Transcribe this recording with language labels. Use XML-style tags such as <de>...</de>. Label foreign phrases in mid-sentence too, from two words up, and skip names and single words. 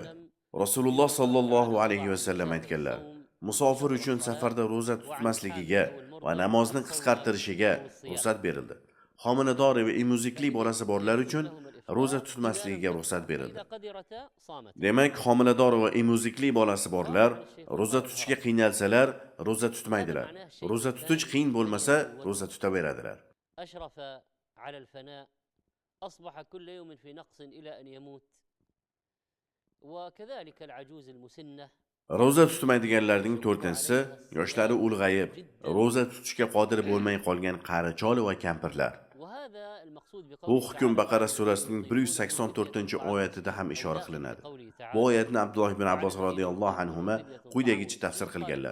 <uz>Rasululloh</uz> <ar>صلى الله عليه وسلم</ar> <uz>aytganlar: musofir uchun safarda ro'za tutmasligiga va namozni qisqartirishiga ruxsat berildi. Homilador va emizukli bolasi borlar uchun ro'za tutmasligiga ruxsat berildi. Demak, homilador va emizukli bolasi borlar ro'za tutishga qiynalsalar, ro'za tutmaydilar. Ro'za tutish qiyin bo'lmasa, ro'za tutaveradilar.</uz> <ar>أصبح كل يوم في نقص إلى أن يموت وكذلك العجوز المسنة.</ar> <uz>Ro'za tutmaydiganlarning 4-si yoshlari ulg'ayib, ro'za tutishga qodir bo'lmay qolgan qari chol va kampirlar. Bu hukm Baqara surasining 184-oyatida ham ishora qilinadi. Bu oyatni Abdulloh ibn Abbos</uz> <ar>رضي الله عنهما</ar> <uz>quyidagicha tafsir qilganlar.</uz>